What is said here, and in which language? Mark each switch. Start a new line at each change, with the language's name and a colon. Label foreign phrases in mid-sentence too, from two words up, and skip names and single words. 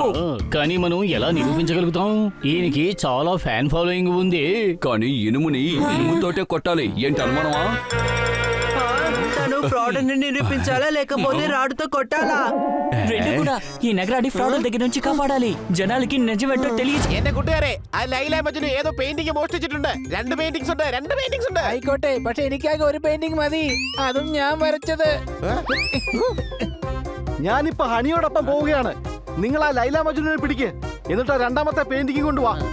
Telugu: కానీ మనం ఎలా నిరూపించగలుగుతాం? ఈయనకి చాలా
English: fan following
Telugu: ఉంది. కానీ ఇనుముని ఇనుముతోటే కొట్టాలి. ఏంటి అనుమానమా? తను ఫ్రాడ్ అని నిరూపించాలా లేకపోతే రాడుతో కొట్టాలా? రెండు కూడా. ఈ నగరాడి ఫ్రాడ్ దగ్గర నుంచి కాపాడాలి. జనాలకి నిజమేంటో తెలియదు.
Malayalam: എന്നെ കൂട്ടുകാരെ, ആ ലൈല മജ്നു ഏതോ പെയിന്റിംഗ് മോഷ്ടിച്ചിട്ടുണ്ട്. 2 പെയിന്റിംഗ്സ് ഉണ്ട്. ആയിക്കോട്ടെ, പക്ഷെ എനിക്കാകെ ഒരു പെയിന്റിംഗ് മതി. അതും ഞാൻ വരച്ചത്. ഞാനിപ്പോ ഹണിയോടൊപ്പം പോവുകയാണ്. നിങ്ങൾ ആ ലൈല മജ്നുവിനെ പിടിക്ക്, എന്നിട്ട് 2ാമത്തെ പെയിന്റിംഗ് കൊണ്ടുവാ.